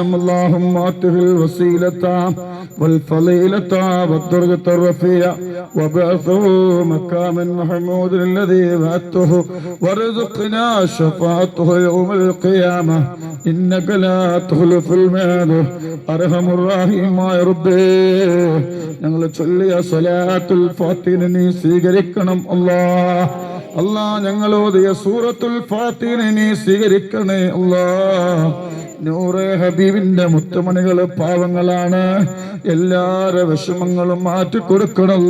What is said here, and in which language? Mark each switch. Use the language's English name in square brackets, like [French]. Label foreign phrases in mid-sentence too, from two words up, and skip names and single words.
[Arabic] اللهم آته الوسيلة والفضيلة والدرجة الرفيعة وبعثه مقاما محمود الذي وعدته وارزقنا شفاعته يوم القيامة إنك لا تخلف الميعاد. أرحم الراحمين يا ربي [Malayalam] ഞങ്ങൾ ചൊല്ലിയ സ്വലാത്തുൽ ഫാത്തിഹ നീ സ്വീകരിക്കണം അല്ലാഹ്. അല്ലാഹ് ഞങ്ങൾ ഓതിയ സൂറത്തുൽ ഫാത്തിഹ നീ സ്വീകരിക്കണേ അല്ലാഹ്. നൂറെ ഹബീബിന്റെ മുത്തുമണികള് പാവങ്ങളാണ്, എല്ലാരെ വിഷമങ്ങളും മാറ്റിക്കൊടുക്കണമല്ല.